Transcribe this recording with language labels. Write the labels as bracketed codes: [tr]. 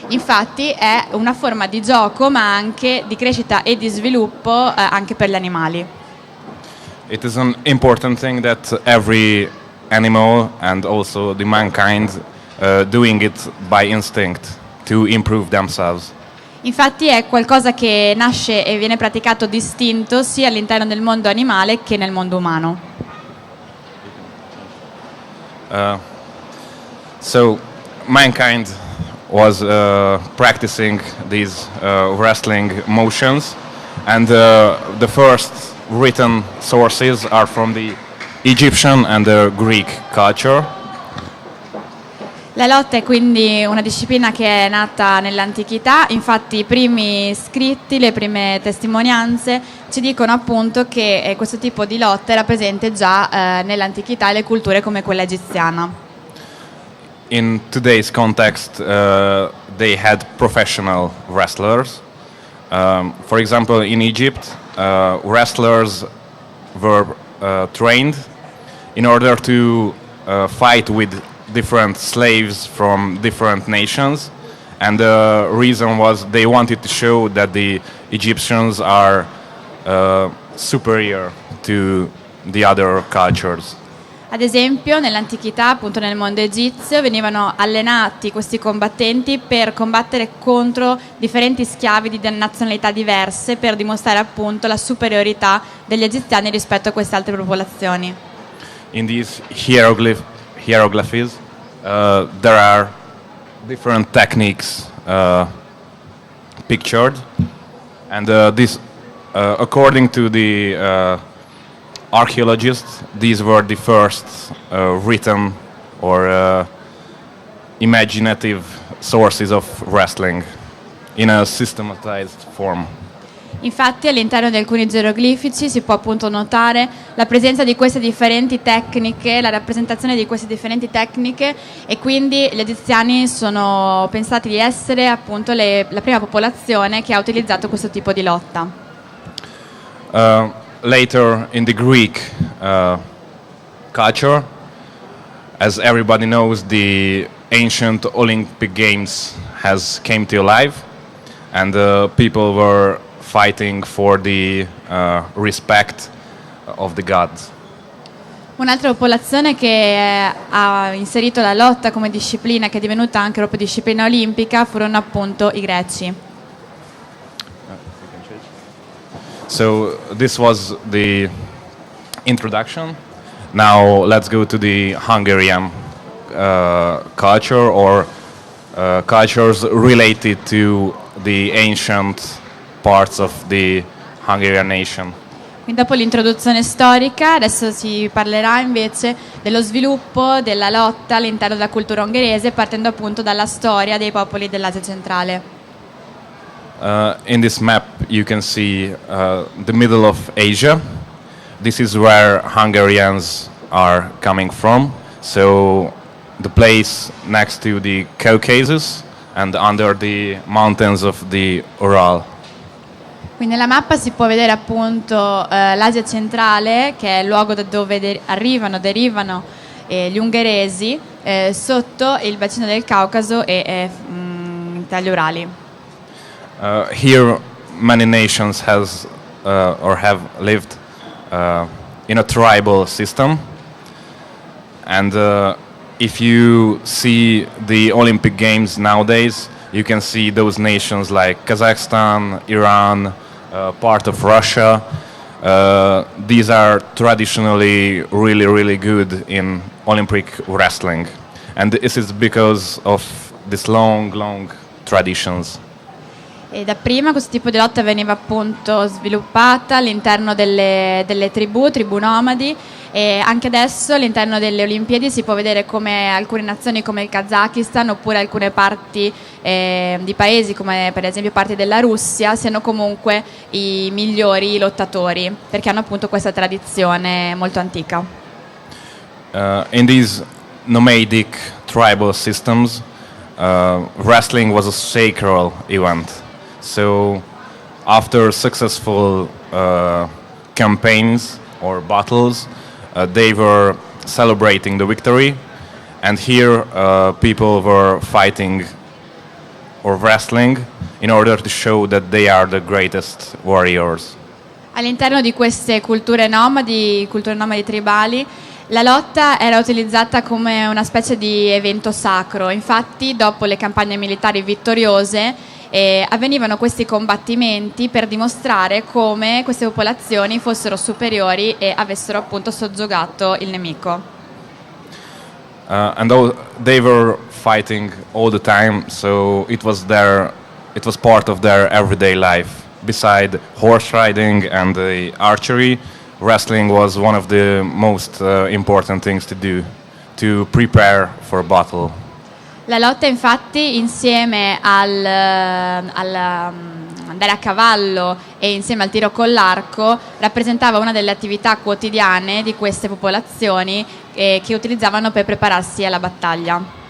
[it] Infatti è una forma di gioco ma anche di crescita e di sviluppo anche per gli animali. [en] It is an important thing that every animal and also the mankind doing it by instinct to improve themselves. [it] Infatti è qualcosa che nasce e viene praticato distinto sia all'interno del mondo animale che nel mondo umano. [en] So mankind was practicing these wrestling motions, and the first written sources are from the Egyptian and the Greek culture. [it] La lotta è quindi una disciplina che è nata nell'antichità, infatti i primi scritti, le prime testimonianze ci dicono appunto che questo tipo di lotta era presente già nell'antichità e le culture come quella egiziana. [en] In today's context, they had professional wrestlers. For example, in Egypt, wrestlers were trained in order to fight with different slaves from different nations, And the reason was they wanted to show that the Egyptians are superior to the other cultures. [it] Ad esempio, nell'antichità, appunto nel mondo egizio, venivano allenati questi combattenti per combattere contro differenti schiavi di nazionalità diverse, per dimostrare appunto la superiorità degli egiziani rispetto a queste altre popolazioni. [en] In these hieroglyphs, there are different techniques pictured, and this, according to the archaeologists, these were the first written or imaginative sources of wrestling in a systematized form. [it] Infatti all'interno di alcuni geroglifici si può appunto notare la presenza di queste differenti tecniche, la rappresentazione di queste differenti tecniche, e quindi gli egiziani sono pensati di essere appunto la prima popolazione che ha utilizzato questo tipo di lotta. [en] Later in the Greek culture, as everybody knows, the ancient Olympic Games has came to life, and people were fighting for the respect of the gods. [it] Un'altra popolazione che ha inserito la lotta come disciplina, che è divenuta anche proprio disciplina olimpica, furono appunto i greci. [en] So this was the introduction. Now let's go to the Hungarian culture, or cultures related to the ancient parts of the Hungarian nation. [it] Quindi dopo l'introduzione storica, adesso si parlerà invece dello sviluppo della lotta all'interno della cultura ungherese, partendo appunto dalla storia dei popoli dell'Asia centrale. [en] In this map you can see the middle of Asia. This is where Hungarians are coming from. So the place next to the Caucasus and under the mountains of the Ural. [it] Qui nella mappa si può vedere appunto l'Asia centrale, che è il luogo da dove derivano gli ungheresi, sotto il bacino del Caucaso e tra gli Urali. [en] Here many nations have lived in a tribal system, and if you see the Olympic Games nowadays, you can see those nations like Kazakhstan, Iran, part of Russia. These are traditionally really good in Olympic wrestling, and this is because of these long traditions. [it] E dapprima questo tipo di lotta veniva appunto sviluppata all'interno delle tribù nomadi, e anche adesso all'interno delle Olimpiadi si può vedere come alcune nazioni come il Kazakistan, oppure alcune parti di paesi come per esempio parti della Russia, siano comunque i migliori lottatori, perché hanno appunto questa tradizione molto antica. [en] In these nomadic tribal systems, wrestling was a sacred event. So after successful campaigns or battles, they were celebrating the victory, and here people were fighting or wrestling in order to show that they are the greatest warriors. [it] All'interno di queste culture nomadi tribali, la lotta era utilizzata come una specie di evento sacro. Infatti, dopo le campagne militari vittoriose, avvenivano questi combattimenti per dimostrare come queste popolazioni fossero superiori e avessero appunto soggiogato il nemico. [en] And they were fighting all the time, so it was part of their everyday life. Beside horse riding and the archery, wrestling was one of the most important things to do to prepare for a battle. [it] La lotta infatti, insieme andare a cavallo e insieme al tiro con l'arco, rappresentava una delle attività quotidiane di queste popolazioni che utilizzavano per prepararsi alla battaglia.